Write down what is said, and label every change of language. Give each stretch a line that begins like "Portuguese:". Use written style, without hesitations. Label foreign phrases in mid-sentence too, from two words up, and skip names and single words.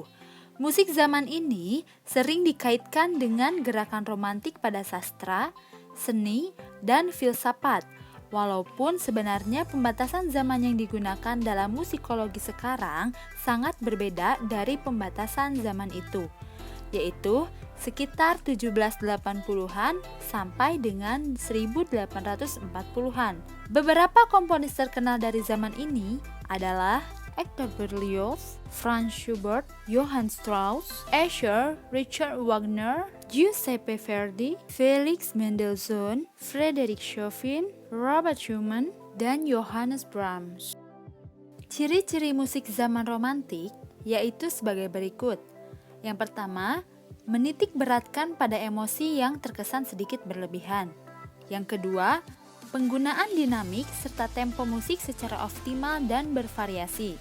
Indonesian: Musik zaman ini sering dikaitkan dengan gerakan romantik pada sastra, seni, dan filsafat, walaupun sebenarnya pembatasan zaman yang digunakan dalam musikologi sekarang sangat berbeda dari pembatasan zaman itu, yaitu sekitar 1780-an sampai dengan 1840-an. Beberapa komponis terkenal dari zaman ini adalah Hector Berlioz, Franz Schubert, Johann Strauss, Escher, Richard Wagner, Giuseppe Verdi, Felix Mendelssohn, Frederick Chopin, Robert Schumann, dan Johannes Brahms. Ciri-ciri musik zaman romantik yaitu sebagai berikut. Yang pertama, menitik beratkan pada emosi yang terkesan sedikit berlebihan. Yang kedua, penggunaan dinamik serta tempo musik secara optimal dan bervariasi.